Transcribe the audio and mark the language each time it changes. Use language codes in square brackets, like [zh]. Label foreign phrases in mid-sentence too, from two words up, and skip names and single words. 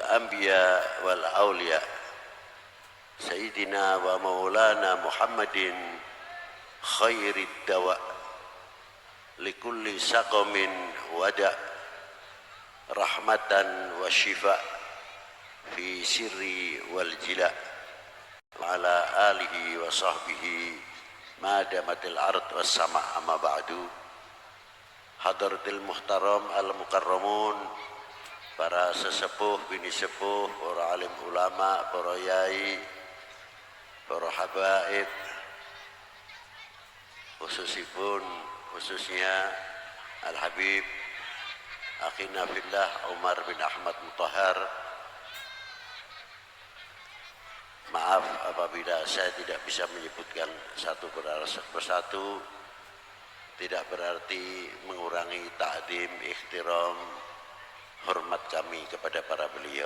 [ar] الأنبياء والأولياء سيدنا ومولانا محمد خير الدواء لكل سقم دواء رحمة وشفاء في السر والجلاء وعلى آله وصحبه ما دامت الأرض والسماء أما بعد. حضرة المحترم المكرمون, [id] para sesepuh, bini sepuh, para alim ulama, para yai, para habaib, khususnya Al-Habib Akhina Fillah Umar bin Ahmad Mutahar. Maaf apabila saya tidak bisa menyebutkan satu persatu, tidak berarti mengurangi ta'zim, ihtiram, hormat kami kepada para beliau.